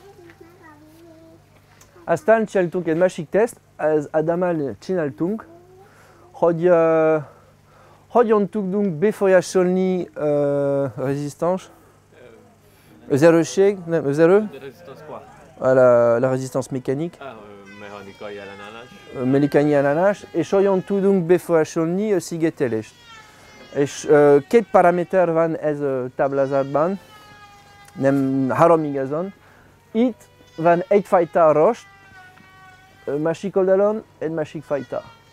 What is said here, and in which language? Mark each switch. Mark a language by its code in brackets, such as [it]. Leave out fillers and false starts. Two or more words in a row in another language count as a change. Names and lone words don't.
[hu] Aztán csináltunk egy másik teszt, ez Adammal csináltunk, hogy hogyan tudunk befolyásolni rezisztens, az erősség, nem, az erő, [fr] Resistance quoi? la résistance mécanique, [hu] Mechanikai ellenállás. mechanikai ellenállás, és hogyan tudunk befolyásolni a szigetelést. És két paraméter van ez a táblázatban, nem három igazán. Itt van egyfajta rost, másik oldalon egy másik fajta.